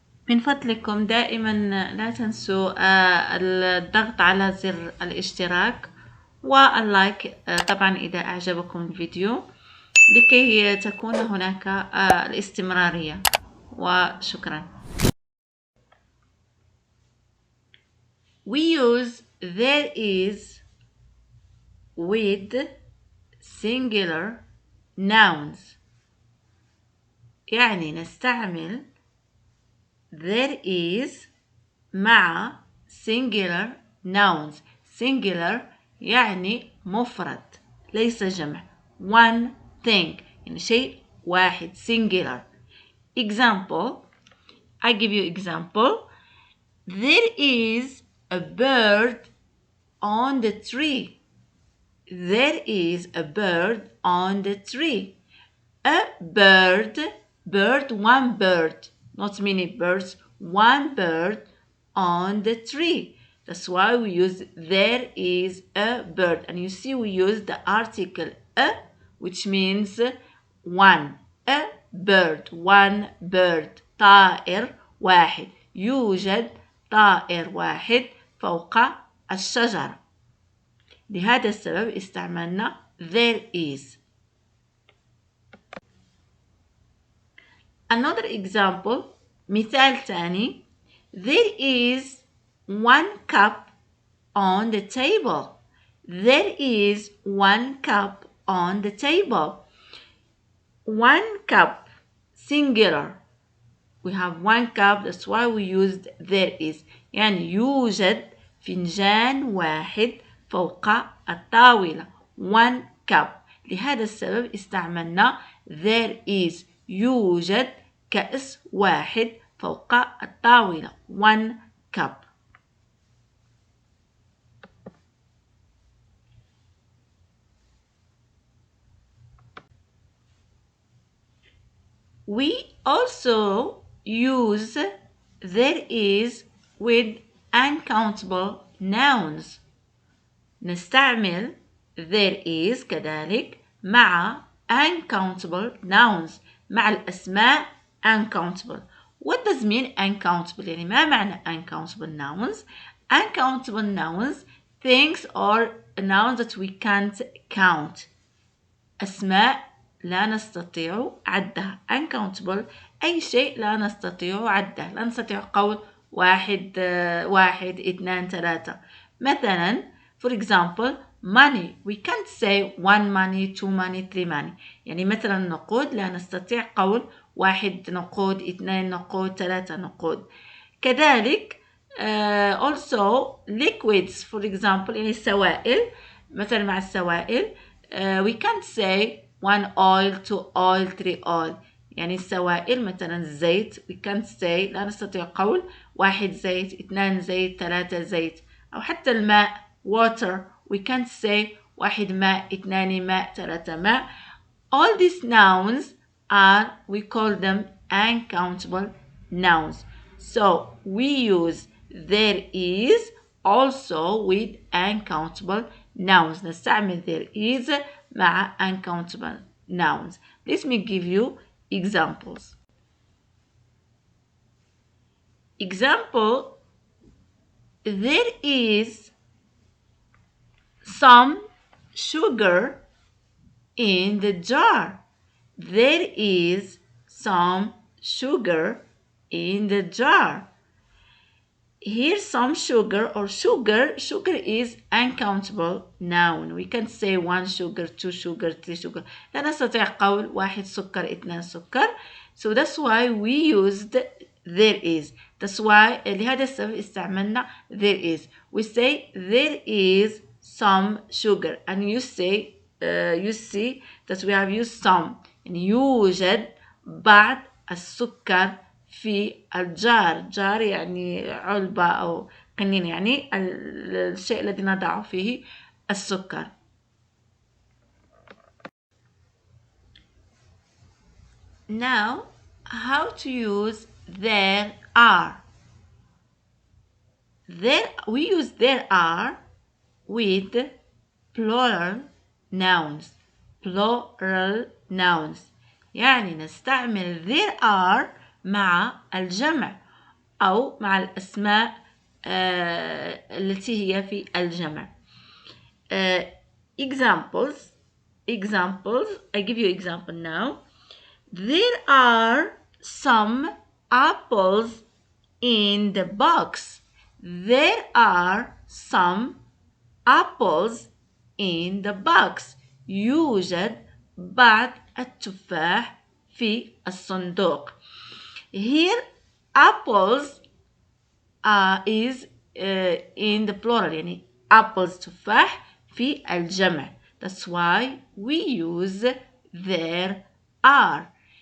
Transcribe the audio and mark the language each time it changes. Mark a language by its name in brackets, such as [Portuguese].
[Arabic] من فضلكم دائما لا تنسوا الضغط على زر الاشتراك واللايك طبعا إذا أعجبكم الفيديو لكي تكون هناك الاستمرارية، وشكرا. [English] We use there is with singular nouns، [Arabic] يعني نستعمل [English] there is [Arabic] مع [English] singular nouns. [Arabic] singular يعني مفرد ليس جمع. [English] one thing [Arabic] يعني شيء واحد. [English] singular. example. I give you example. There is a bird on the tree. There is a bird on the tree. A bird, one bird, not many birds, one bird on the tree. That's why we use there is a bird. And you see we use the article a, which means one. A bird, one bird. [Arabic] طائر واحد. يوجد طائر واحد فوق الشجرة. لهذا السبب استعملنا [English] there is. Another example. [Arabic] مثال ثاني. [English] There is one cup on the table. There is one cup on the table. One cup, singular. We have one cup, that's why we used there is. [Arabic] يعني يوجد فنجان واحد فوق الطاولة. [English] One cup. [Arabic] لهذا السبب استعملنا [English] there is. [Arabic] يوجد كأس واحد فوق الطاولة. [English] one cup. We also use there is with uncountable nouns. [Arabic] نستعمل [English] there is [Arabic] كذلك مع [English] uncountable nouns، [Arabic] مع الأسماء uncountable. [English] What does mean uncountable؟ [Arabic] يعني ما معنى [English] uncountable nouns؟ Uncountable nouns, things or nouns that we can't count. [Arabic] أسماء لا نستطيع عدها. uncountable أي شيء لا نستطيع عده. لا نستطيع قول واحد اثنان ثلاثة. مثلا [English] for example money. We can't say one money, two money, three money. [Arabic] يعني مثلا نقود لا نستطيع قول واحد نقود، اثنين نقود، ثلاثة نقود. [English] كذلك also liquids for example [Arabic] يعني السوائل. مثلا مع السوائل [English] we can't say one oil, two oil, three oil. [Arabic] يعني السوائل مثلا الزيت [English] we can't say [Arabic] لا نستطيع قول واحد زيت، اثنان زيت، ثلاثة زيت. أو حتى الماء [English] water we can't say [Arabic] واحد ماء، اثنان ماء، ثلاثة ماء. [English] All these nouns are, we call them uncountable nouns. So we use there is also with uncountable nouns. [Arabic] نستعمل [English] there is [Arabic] مع [English] uncountable nouns. Let me give you examples. Example, there is some sugar in the jar. There is some sugar in the jar. Here's some sugar or sugar. Sugar is uncountable noun. We can say one sugar, two sugar, three sugar. [Arabic] لا نستطيع قول واحد سكر اثنين سكر. [English] So that's why we used there is. That's why [Arabic] لهذا السبب استعملنا [English] there is. We say there is some sugar and you say you see that we have used some. [Arabic] يعني يوجد بعض السكر في الجار. جار يعني علبة أو قنينة، يعني الشيء الذي نضع فيه السكر. [English] Now, how to use there are. We use there are with plural nouns. Plural nouns. [Arabic] يعني نستعمل [English] there are [Arabic] مع الجمع أو مع الأسماء التي هي في الجمع. [English] Examples. I give you example now. There are some apples in the box. There are some apples in the box. [Arabic] يوجد بعض التفاح في الصندوق. [English] Here apples is in the plural، [Arabic] يعني [English] apples [Arabic] تفاح في الجمع. [English] That's why we use there are.